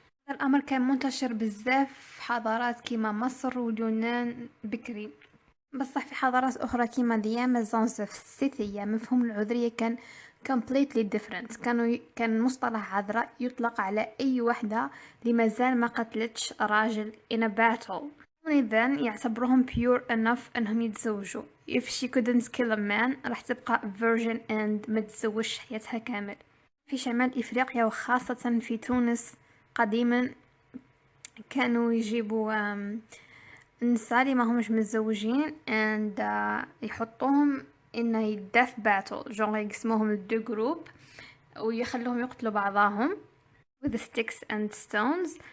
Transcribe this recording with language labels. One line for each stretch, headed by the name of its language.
Arabic: الأمر كان منتشر بزاف في حضارات كيما مصر واليونان بكري، بصح في حضارات أخرى كيما the Amazons في السيثية مفهوم العذرية كان
English: completely different.
Arabic: كان مصطلح عذراء يطلق على أي وحدة اللي مازال ما قتلتش راجل
English: in a battle.
Arabic: إذن يعتبرهم
English: pure enough
Arabic: أنهم يتزوجوا.
English: if she couldn't kill a man
Arabic: راح تبقى
English: virgin and
Arabic: ما تتزوجش حياتها كامل. في شمال إفريقيا وخاصة في تونس قديما كانوا يجيبوا النساء اللي ما همش متزوجين and يحطوهم
English: in a death battle،
Arabic: جونغ يقسموهم لدو جروب ويخلوهم يقتلوا بعضهم
English: with sticks and stones.